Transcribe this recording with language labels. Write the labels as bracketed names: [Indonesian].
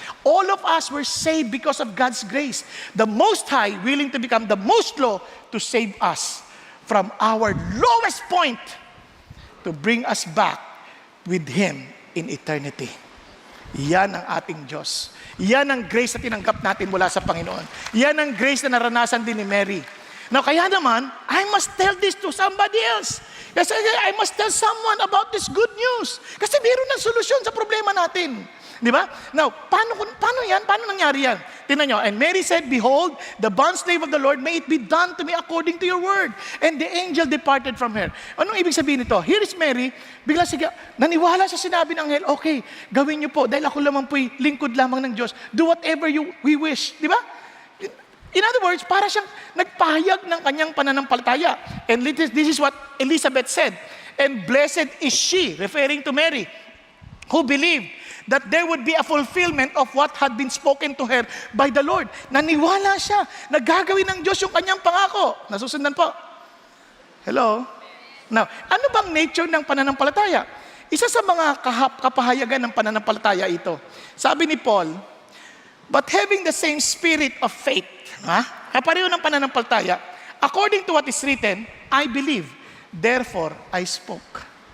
[English] All of us were saved because of God's grace. The Most High willing to become the most low to save us from our lowest point to bring us back with Him in eternity. [Filipino] Yan ang ating Diyos. Yan ang grace na tinanggap natin mula sa Panginoon. Yan ang grace na naranasan din ni Mary. [English] Now, [Filipino] kaya naman, [English] I must tell this to somebody else. Kasi I must tell someone about this good news. [Filipino] Kasi meron ng solusyon sa problema natin. Di ba? Now, paano yan? Paano nangyari yan? Tingnan nyo. [English] And Mary said, behold, the bondslave of the Lord, may it be done to me according to your word. And the angel departed from her. [Filipino] Anong ibig sabihin nito? [English] Here is Mary, [Filipino] bigla siya, naniwala sa sinabi ng anghel, okay, gawin niyo po, dahil ako lamang po'y lingkod lamang ng Diyos. [English] Do whatever we wish. [Filipino] Di ba? [English] In other words, [Filipino] para siyang nagpahayag ng kanyang pananampalataya. [English] And this is what Elizabeth said. And blessed is she, referring to Mary, who believed that there would be a fulfillment of what had been spoken to her by the Lord. [Filipino] Naniwala siya, nagagawin ng Diyos yung kanyang pangako. Nasusundan po. Hello? Now, ano bang nature ng pananampalataya? Isa sa mga kapahayagan ng pananampalataya ito. Sabi ni Paul, [English] but having the same spirit of faith, [Filipino] kapareho ng pananampalataya, [English] according to what is written, I believe, therefore I spoke.